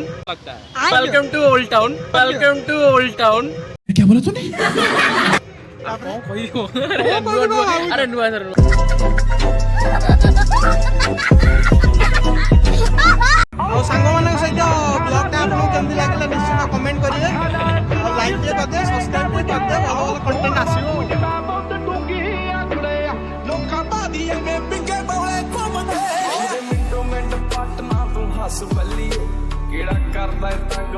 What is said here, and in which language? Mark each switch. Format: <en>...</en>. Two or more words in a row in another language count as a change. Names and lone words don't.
<en>Welcome to Old Town. Welcome to Old Town.</en> <hi>क्या बोला तूने?</hi> <or>ଅରେ ନୁଆ ସର ଆଉ ସାଙ୍ଗମାନଙ୍କ ସହିତ ବ୍ଲଗ୍ଟା ଆପଣଙ୍କୁ କେମିତି ଲାଗିଲା ନିଶ୍ଚିତ କମେଣ୍ଟ କରିବେ, ଆଉ ଲାଇକ୍ ଟିକେ କରିଦେବେ, ସବସ୍କ୍ରାଇବ୍ ଟିକେ କରିଦେବେ, ଭଲ ଭଲ କଣ୍ଟେଣ୍ଟ ଆସିବ।</or> <pa>ਮਿੰਟੋ ਮਿੰਟ ਪੱਟ ਨਾ ਤੂੰ ਹੱਸ ਬੱਲੀਏ ਕਿਹੜਾ ਕਰਦਾ</pa>